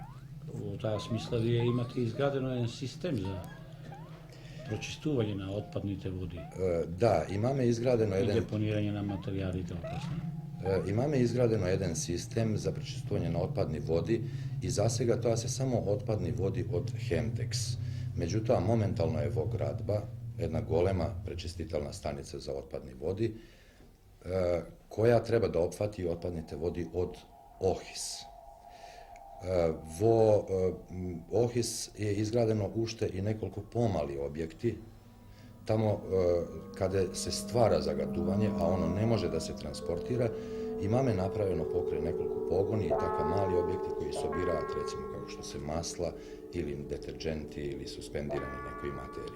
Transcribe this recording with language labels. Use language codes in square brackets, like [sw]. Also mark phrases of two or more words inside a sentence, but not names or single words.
[mk] Во таа смисла вие имате изградено еден систем за прочистување на отпадните води. Да, имаме изградено и еден депонирање на материјалите опасни. Имаме изградено еден систем за пречистување на отпадни води и засега тоа се само отпадни води од Хемтекс. Меѓутоа, моментално е во градба една голема пречиститељна станица за отпадни води, која треба да опфати отпадните води од Охис. Во Охис је изградено уште и неколку помали објекти, тамо када се ствара загадување, а оно не може да се транспортира, имаме направљено покрај неколку погони и такав мали објекти кои собираат, рецимо како што се масла или детерџенти или суспендирани некој материји.